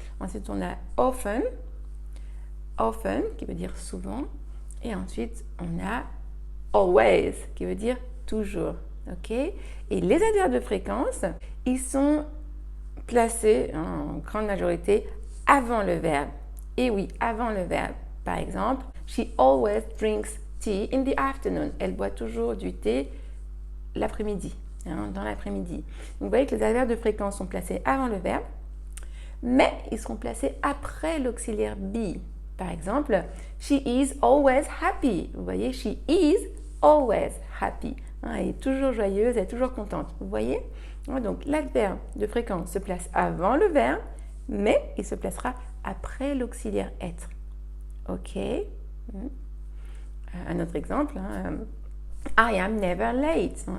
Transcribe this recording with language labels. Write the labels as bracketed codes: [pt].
[fr] Ensuite, on a often, often, qui veut dire souvent. Et ensuite, on a always, qui veut dire toujours. Ok? Et les adverbes de fréquence, ils sont placés en grande majorité avant le verbe. Et oui, avant le verbe. Par exemple, [en] she always drinks tea in the afternoon. [fr] Elle boit toujours du thé l'après-midi, dans l'après-midi. Vous voyez que les adverbes de fréquence sont placés avant le verbe, mais ils seront placés après l'auxiliaire be. Par exemple, [en] she is always happy. [fr] Vous voyez, [en] she is always happy. [fr] Elle est toujours joyeuse, elle est toujours contente. Vous voyez? Donc, l'adverbe de fréquence se place avant le verbe, mais il se placera après l'auxiliaire être. Ok? Un autre exemple. [en] I am never late.